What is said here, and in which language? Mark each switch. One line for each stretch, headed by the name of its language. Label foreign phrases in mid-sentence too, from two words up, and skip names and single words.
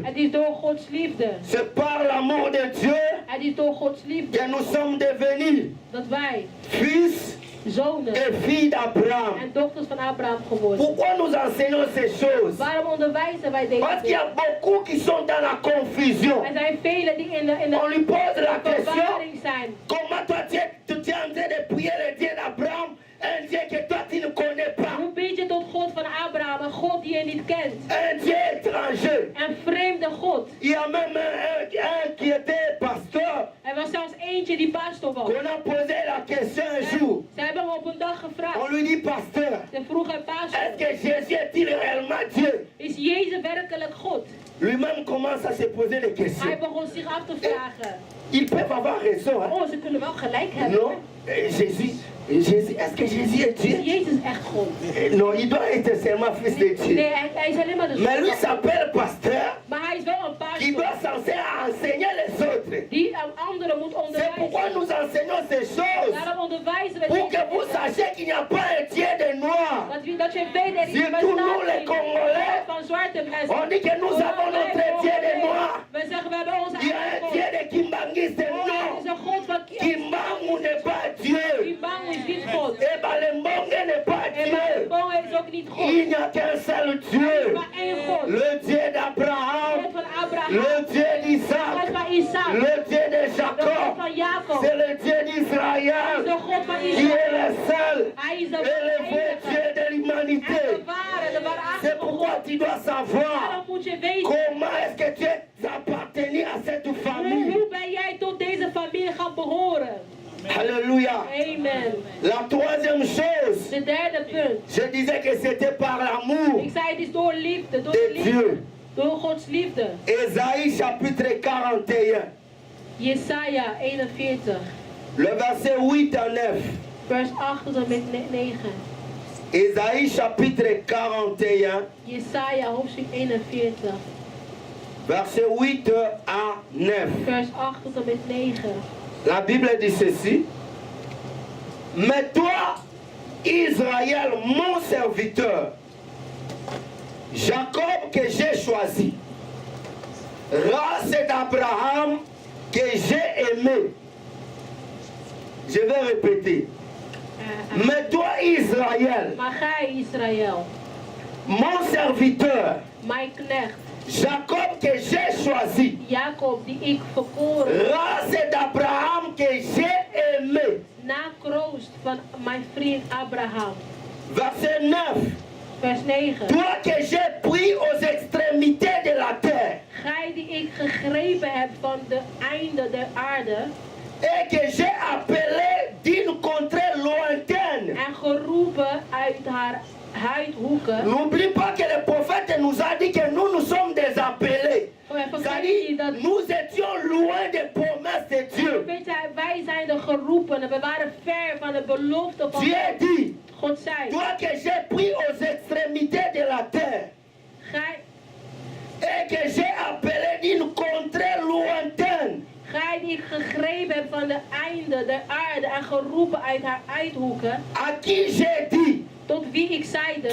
Dutch: het is door Gods liefde.
French: C'est par l'amour de Dieu
Dutch: Het is door Gods liefde
French: que nous sommes devenus
Dutch: dat wij
French: fils
Dutch: zonen
French: et filles d'Abraham.
Dutch: en dochters van Abraham geworden.
French: Pourquoi nous enseignons ces choses?
Dutch: Waarom onderwijzen wij deze
French: Parce qu'il y a
Dutch: dingen?
French: beaucoup qui sont dans la confusion.
Dutch: Er zijn velen die in
French: On lui pose la
Dutch: de
French: question,
Dutch: verwarring zijn.
French: comment toi tu es en train de prier le Dieu d'Abraham, un Dieu que toi tu ne connais pas,
Dutch: Hoe bid je tot God van Abraham, een God die je niet kent?
French: un Dieu étranger.
Dutch: Een vreemde God.
French: Il y a même un qui était pasteur,
Dutch: Er was zelfs eentje die pastor was.
French: qu'on a posé la question un jour.
Dutch: Ze hebben hem op een dag
French: On
Dutch: gevraagd.
French: lui dit, pasteur,
Dutch: Ze vroeg hij,
French: est-ce
Dutch: pastor,
French: que Jésus est-il réellement Dieu?
Dutch: is Jezus werkelijk God?
French: Lui-même commence à se poser des questions.
Dutch: Hij begon zich af te vragen.
French: Ils peuvent avoir raison, hein?
Dutch: Oh, ze kunnen wel gelijk hebben.
French: Non? Jésus, est-ce que Jésus est Dieu?
Dutch: Jezus is echt God.
French: Non, il doit être seulement fils de Dieu.
Dutch: Nee, hij is alleen maar de zoon.
French: Mais lui s'appelle pasteur,
Dutch: Maar hij is wel een
French: qui
Dutch: pastor
French: doit censé enseigner les autres.
Dutch: die anderen moet
French: C'est pourquoi
Dutch: onderwijzen.
French: nous enseignons ces choses,
Dutch: Daarom onderwijzen we
French: pour que
Dutch: deze
French: vous
Dutch: dingen.
French: sachiez qu'il n'y a pas un tiers de noirs.
Dutch: Dat je weet er is
French: Surtout nous les Congolais,
Dutch: van zwarte mensen.
French: on dit que nous avons notre tiers de noirs.
Dutch: We zeggen we hebben onze
French: Il y a un
Dutch: eigen God.
French: tiers de kimbangistes,
Dutch: Het is
French: non.
Dutch: een God van
French: Kimbangu n'est pas Dieu.
Dutch: Kimbangu is niet God.
French: Et Balembonge n'est pas
Dutch: En
French: Dieu.
Dutch: Balembonge is ook niet God.
French: Il n'y a qu'un seul Dieu.
Dutch: Maar één God.
French: Le Dieu d'Abraham,
Dutch: God van Abraham.
French: le Dieu
Dutch: God
French: d'Isaac,
Dutch: van Isaac.
French: le Dieu de
Dutch: De God
French: Jacob.
Dutch: van Jacob.
French: C'est le Dieu
Dutch: Hij is
French: d'Israël
Dutch: de God van
French: qui est
Dutch: Israël.
French: le seul
Dutch: Hij is de
French: et le vrai Dieu
Dutch: enige.
French: de
Dutch: En
French: l'humanité.
Dutch: de waarachtige
French: C'est
Dutch: God.
French: pourquoi tu dois savoir
Dutch: Daarom moet je weten.
French: comment est-ce que tu es appartenu à cette famille.
Dutch: Hoe ben jij tot deze familie gaan behoren?
French: Alléluia.
Dutch: Amen.
French: La troisième chose,
Dutch: De derde punt.
French: je disais que c'était par l'amour
Dutch: Ik zei het is door liefde. Door
French: de
Dutch: de liefde.
French: Dieu.
Dutch: Door Gods liefde.
French: Ésaïe chapitre 41,
Dutch: Jesaja 41.
French: le verset 8 à 9.
Dutch: Vers 8 tot en met 9.
French: Ésaïe chapitre 41,
Dutch: Jesaja hoofdstuk 41.
French: verset 8 à 9.
Dutch: Vers 8 tot en met 9.
French: La Bible dit ceci. Mais toi, Israël, mon serviteur, Jacob que j'ai choisi, race d'Abraham que j'ai aimé. Je vais répéter. Mais toi, Israël,
Dutch: Maar gij Israël,
French: mon serviteur,
Dutch: mijn knecht,
French: Jacob que j'ai choisi,
Dutch: Jacob die ik verkoren,
French: race d'Abraham que j'ai aimé.
Dutch: nakroost van mijn vriend Abraham.
French: Verset 9.
Dutch: Vers 9.
French: Toi que j'ai pris aux extrémités de la terre
Dutch: Gij die ik gegrepen heb van de einde der aarde
French: et que j'ai appelé d'une contrée lointaine.
Dutch: en geroepen uit haar huidhoeken.
French: N'oublie pas que le prophète nous a dit que nous sommes des appelés. C'est-à-dire, nous étions loin des promesses de Dieu.
Dutch: Weet je, wij zijn de geroepenen. We waren ver van de belofte van
French: Dieu dit,
Dutch: God zei.
French: toi que j'ai pris aux extrémités de la terre
Dutch: Gij,
French: et que j'ai appelé d'une contrée lointaine.
Dutch: gij die ik gegrepen heb van de einde der aarde en geroepen uit haar uithoeken.
French: À qui j'ai dit,
Dutch: Tot wie ik zeide,